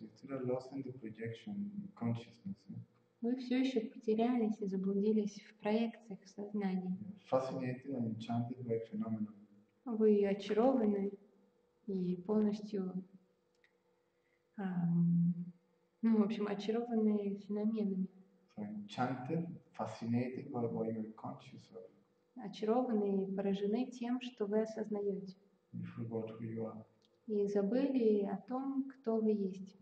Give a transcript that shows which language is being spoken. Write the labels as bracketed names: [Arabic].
[English] You still are lost in the projection consciousness. [Russian] Вы все еще потерялись и заблудились в проекциях сознания. [English] Fascinated and enchanted by phenomena. [Russian] Вы очарованы и полностью, в общем, очарованы феноменами. [English] So enchanted, fascinated by what you're conscious of. [Russian] Очарованы и поражены тем, что вы осознаете. [English] You forgot who you are. [Russian] И забыли о том, кто вы есть.